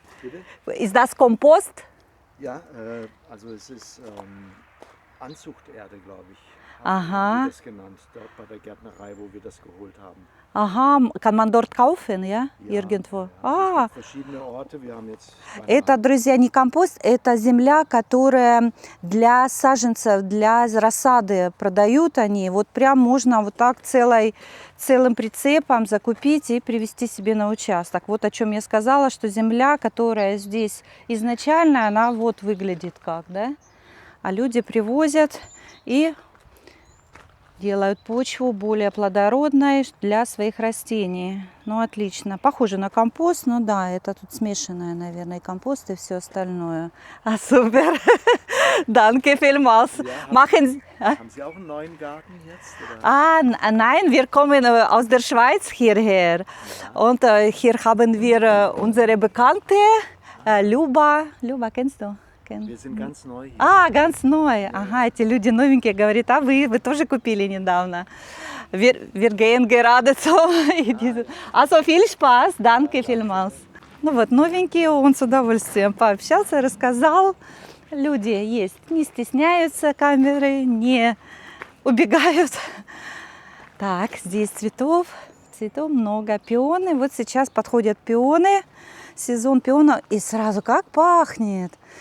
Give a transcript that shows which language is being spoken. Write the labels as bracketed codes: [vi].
[de] Bitte? Ist das Kompost? Ja, also es ist Anzuchterde, glaube ich. Aha. Haben wir das genannt, dort bei der Gärtnerei, wo wir das geholt haben. Ага, kann man dort kaufen, ja? Ja, Irgendwo. ja, es gibt verschiedene Orte. Wir haben jetzt [ru] Это, друзья, не компост, это земля, которая для саженцев, для рассады продают они. Вот прям можно вот так целым прицепом закупить и привезти себе на участок. Вот о чем я сказала, что земля, которая здесь изначально, она вот выглядит как, да? А люди привозят и делают почву более плодородной для своих растений. Ну, отлично. Похоже на компост, но да, это тут смешанное, наверное, компост и все остальное. А, супер. [de] Danke vielmals. Machen haben Sie auch einen neuen Garten jetzt? Oder? Ah, nein, wir kommen aus der Schweiz hierher. Und hier haben wir unsere Bekannte, Luba. Luba, kennst du? Wir sind ganz neu hier. А, ganz neu. [ru] Ага, эти люди новенькие, говорит, а вы тоже купили недавно. [de] Wir gehen gerade zum... Also viel Spaß, danke vielmals. [ru] Ну вот, новенькие, он с удовольствием пообщался, рассказал. Люди есть, не стесняются камеры, не убегают. Так, здесь цветов много. Пионы, вот сейчас подходят пионы, сезон пионов, и сразу как пахнет.